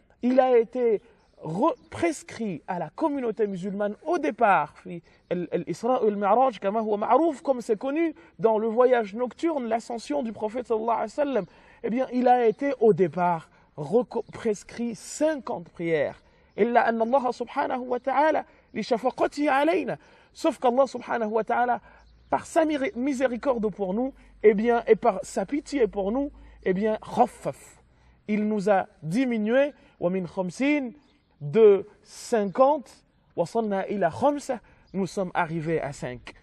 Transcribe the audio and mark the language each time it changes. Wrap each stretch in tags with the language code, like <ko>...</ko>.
<fr>Il a été prescrit à la communauté musulmane au départ, l'Isra al-Mi'raj, comme c'est connu dans le voyage nocturne, l'ascension du prophète sallallahu alayhi wa sallam, eh bien, il a été au départ prescrit 50 prières.</fr> <ar>إلا أن الله سبحانه وتعالى لشفقته علينا.</ar> <fr>Sauf qu'Allah subhanahu wa ta'ala, par sa miséricorde pour nous, eh bien, et par sa pitié pour nous, eh bien, khaffaf. Il nous a diminué,</fr> <ar>ومن 50</ar> <fr>de 50,</fr> <ar>وصلنا إلى 5,</ar> <fr>nous sommes arrivés à 5.</fr>